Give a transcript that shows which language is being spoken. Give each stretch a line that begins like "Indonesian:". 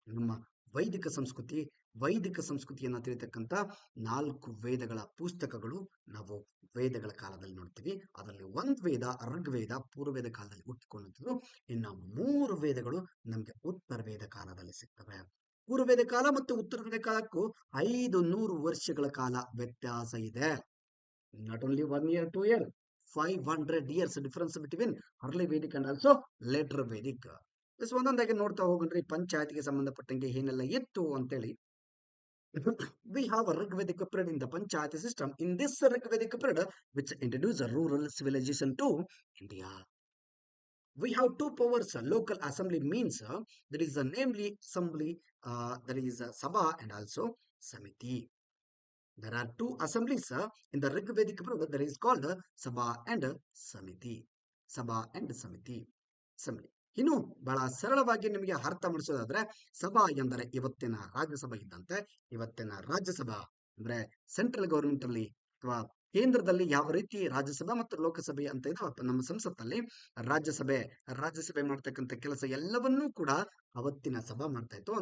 Kannada: ನಮ್ಮ ವೈದಿಕ ಸಂಸ್ಕೃತಿ, ವೈದಿಕ ಸಂಸ್ಕೃತಿಯನ್ನ ತಿಳಿತಕ್ಕಂಥ 4 ವೇದಗಳ ಪುಸ್ತಕಗಳು ನಾವು ವೇದಗಳ ಕಾಲದಲ್ಲಿ ನೋಡ್ತೀವಿ. ಅದರಲ್ಲಿ ಒಂದು ವೇದ ಋಗ್ವೇದ ಪೂರ್ವವೇದ ಕಾಲದಲ್ಲಿ ಹುಟ್ಟಿಕೊಂಡಂಥದ್ದು. ಇನ್ನು 3 ವೇದಗಳು ನಮಗೆ ಉತ್ತರ ವೇದ ಕಾಲದಲ್ಲಿ ಸಿಗ್ತವೆ. ಪೂರ್ವವೇದ ಕಾಲ ಮತ್ತು ಉತ್ತರ ವೇದ ಕಾಲಕ್ಕೂ 500 ವರ್ಷಗಳ ಕಾಲ ವ್ಯತ್ಯಾಸ ಇದೆ.
English: Not only 1 year, 2 year, 500 years difference between early Vedic and also later Vedic.
Kannada: S ಒಂದೊಂದಾಗಿ ನೋಡ್ತಾ ಹೋಗ್ರಿ, ಪಂಚಾಯತ್ಗೆ ಸಂಬಂಧಪಟ್ಟಂಗೆ ಏನೆಲ್ಲ ಇತ್ತು ಅಂತೇಳಿ.
English: We have a Rigvedic period in the Panchayat system. In this Rigvedic period, which introduced a rural civilization to India. We have two powers. Local assembly means there is a namely assembly, there is a Sabha and also Samiti. There are two assemblies in the Rigvedic period. There is called Sabha and Samiti. Sabha and Samiti. Assembly.
Kannada: ಇನ್ನು ಬಹಳ ಸರಳವಾಗಿ ನಿಮಗೆ ಅರ್ಥ ಮಾಡಿಸೋದಾದ್ರೆ, ಸಭಾ ಎಂದರೆ ಇವತ್ತಿನ ರಾಜ್ಯಸಭಾ ಇದ್ದಂತೆ. ಇವತ್ತಿನ ರಾಜ್ಯಸಭಾ ಅಂದ್ರೆ ಸೆಂಟ್ರಲ್ ಗವರ್ಮೆಂಟ್ ಅಲ್ಲಿ ಅಥವಾ ಕೇಂದ್ರದಲ್ಲಿ ಯಾವ ರೀತಿ ರಾಜ್ಯಸಭಾ ಮತ್ತು ಲೋಕಸಭೆ ಅಂತ ಇದೆ ನಮ್ಮ ಸಂಸತ್ತಲ್ಲಿ, ರಾಜ್ಯಸಭೆ ರಾಜ್ಯಸಭೆ ಮಾಡ್ತಕ್ಕಂಥ ಕೆಲಸ ಎಲ್ಲವನ್ನೂ ಕೂಡ ಅವತ್ತಿನ ಸಭಾ ಮಾಡ್ತಾ ಇತ್ತು.